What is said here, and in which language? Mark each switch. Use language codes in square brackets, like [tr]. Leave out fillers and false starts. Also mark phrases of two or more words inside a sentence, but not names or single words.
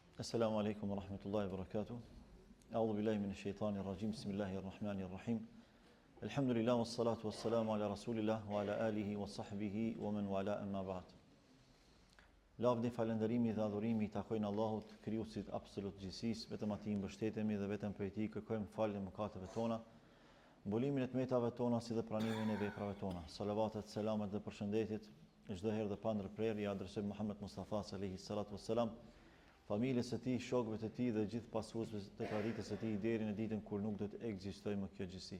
[ar] السلام عليكم ورحمة الله وبركاته. أعوذ بالله من الشيطان الرجيم. بسم الله الرحمن الرحيم. الحمد لله والصلاة والسلام على رسول الله وعلى آله وصحبه ومن والاه أما بعد. [sq] Lavdi, falënderimi dhe adhurimi i takojnë Allahut, krijuesit absolut gjithësisë, vetëm atij mbështetemi dhe vetëm prej tij kërkojmë falje mëkateve tona, mbolimin e tmetave tona si dhe pranimin e veprave tona. Salavatet, selamet dhe përshëndetjet çdo herë dhe pa ndërprerje i adresojmë Muhammed Mustafa [ar] عليه الصلاة والسلام, [sq] familjes së tij, shokëve të tij dhe gjithë pasuesve të traditës së tij deri në ditën kur nuk do të ekzistojë më kjo gjësi.